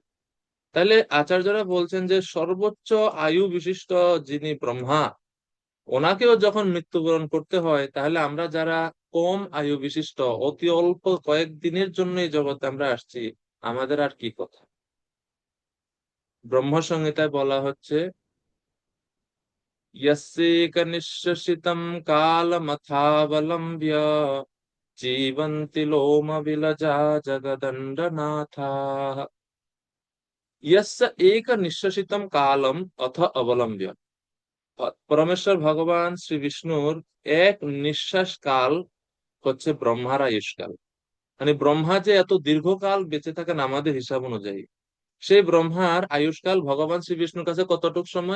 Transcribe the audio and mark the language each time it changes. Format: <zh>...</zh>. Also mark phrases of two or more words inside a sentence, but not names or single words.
<bn>তাহলে আচার্যরা বলছেন যে সর্বোচ্চ আয়ু বিশিষ্ট যিনি ব্রহ্মা, ওনাকেও যখন মৃত্যুবরণ করতে হয়, তাহলে আমরা যারা কম আয়ু বিশিষ্ট, অতি অল্প কয়েকদিনের জন্য এই জগতে আমরা আসছি, আমাদের আর কি কথা? ব্রহ্ম সংহিতায় বলা হচ্ছে</bn> <sa>यस्येक निश्चितं कालमथावलम्ब्य जीवन्ति लोमविलजा जगदण्डनाथाः। यस्य एक निश्चितं কালম অথ অবলম্ব্য।</sa> <bn>পরমেশ্বর ভগবান শ্রী বিষ্ণুর এক নিঃশ্বাস কাল হচ্ছে ব্রহ্মার আয়ুষ্কাল। মানে ব্রহ্মা যে এত দীর্ঘকাল বেঁচে থাকেন আমাদের হিসাব অনুযায়ী, সেই ব্রহ্মার আয়ুষ্কাল ভগবান শ্রী বিষ্ণুর কাছে কতটুক সময়?</bn>